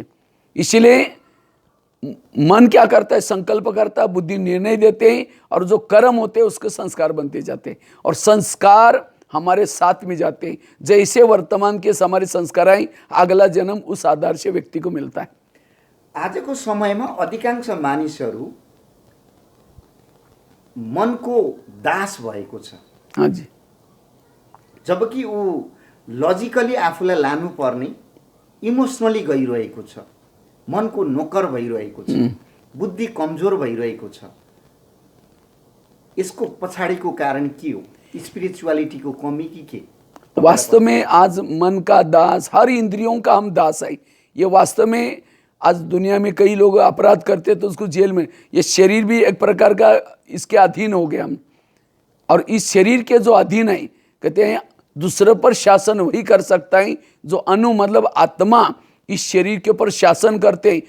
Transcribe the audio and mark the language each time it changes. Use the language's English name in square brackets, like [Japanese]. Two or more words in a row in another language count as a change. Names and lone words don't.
[Hindi] इसीलिए मन क्या करता है, संकल्प करता है, बुद्धि निर्णय देते हैं और जो कर्म होते हैं उसके संस्कार बनते जाते हैं और संस्कार हमारे साथ में जाते हैं। जैसे वर्तमान के हमारे संस्कार आए, अगला जन्म उस आधार से व्यक्ति को मिलता है। [Nepali] आजको समयमा अधिकांश मानिसहरू मनको दास भएको छ। [Hindi] हाँ जी, [Nepali] जबकि ऊ लजिकली आफूलाई लानुपर्ने इमोसनली गइरहेको छ, मनको नोकर भइरहेको छ, बुद्धि कमजोर भइरहेको छ। यसको पछाडिको कारण के हो? स्पिरिचुअलिटीको कमी कि के? [Hindi] वास्तव में आज मन का दास, हर इंद्रियों का हम दास है। ये वास्तव में आज दुनिया में कई लोग अपराध करते तो उसको जेल में, ये शरीर भी एक प्रकार का इसके अधीन हो गया हम। और इस शरीर के जो अधीन है, कहते हैं दूसरे पर शासन वही कर सकता है जो अनु मतलब आत्मा इस शरीर के ऊपर शासन करते हैं।